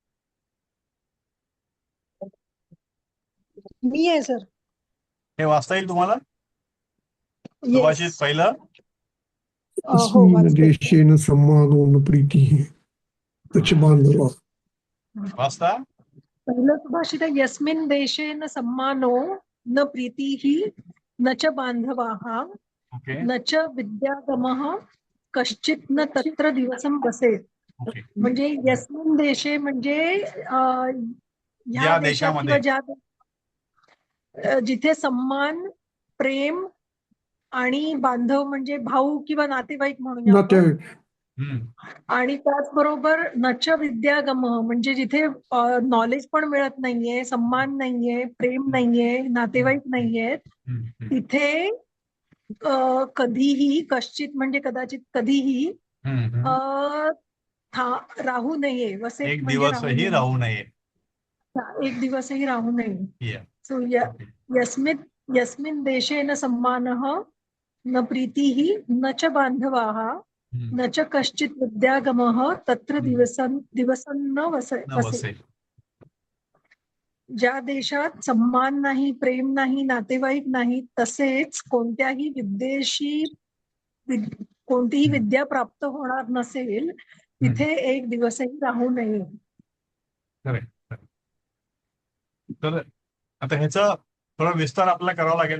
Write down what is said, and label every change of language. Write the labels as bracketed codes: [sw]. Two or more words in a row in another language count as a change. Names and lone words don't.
[mr] मी आहे सर. हे वाचता येईल तुम्हाला? येस. सुभाषित पहिलं. हो, वाचते. [sa] देशेन सम्मानोन प्रीती त्याचे बांधवा. [mr] वाचता? पहिलं सुभाषित आहे, [sa] यस्मिन् देशेन सम्मानो न प्रीतीहि न च बांधवाः [mr] ओके [sa] न च विद्यागमः कश्चित् न तत्र दिवसं बसेत. [mr] ओके. म्हणजे [sa] यस्मिन देशे [mr] म्हणजे या ह्या देशात किंवा देशामध्ये. जिथे सम्मान, प्रेम आणि बांधव म्हणजे भाऊ किंवा नातेवाईक म्हणूया आपण. नातेवाईक. आणि त्याचबरोबर [sa] नच विद्यागम [mr] म्हणजे जिथे नॉलेज पण मिळत नाहीये, सम्मान नाहीये, प्रेम नाहीये, नातेवाईक नाहीयेत, तिथे कधीही, कश्चित म्हणजे कदाचित, कधीही राहू नये. वसे एक म्हणजे दिवसही राहू नये. एक दिवसही राहू नये. Yeah. [sa] सो यस्मिन् देशेन सम्मानः न प्रीतीहि न च बांधवाः न च कश्चित् विद्यागमः तत्र दिवसं न वसे. [mr] ज्या देशात सन्मान नाही, प्रेम नाही, नातेवाईक नाही, तसेच कोणत्याही कोणतीही विद्या प्राप्त होणार नसेल, तिथे एक दिवसही राहू नये. तर आता ह्याचा थोडा विस्तार आपल्याला करावा लागेल.